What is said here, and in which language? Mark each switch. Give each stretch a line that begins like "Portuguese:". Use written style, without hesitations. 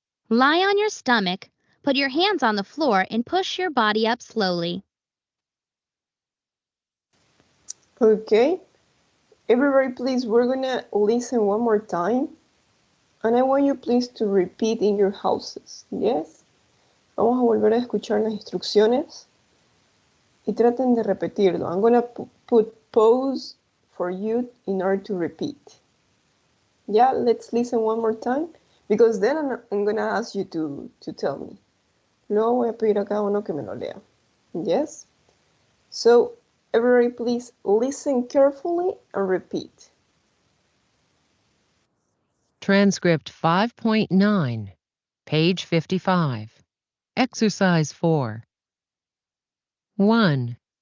English: Lie on your stomach, put your hands on the floor and push your body up slowly. Okay. Everybody, please, we're gonna listen one more time. And I want you please to repeat in your houses. Yes?
Spanish: Vamos a volver a escuchar las instrucciones. Y traten de repetirlo.
English: I'm gonna put pause for you in order to repeat. Yeah, let's listen one more time. Because then I'm gonna ask you to tell me.
Spanish: Luego voy a pedir a cada uno que me lo lea.
English: Yes? So, everybody please listen carefully and repeat. Transcript 5.9, page 55. Exercise 4. 1,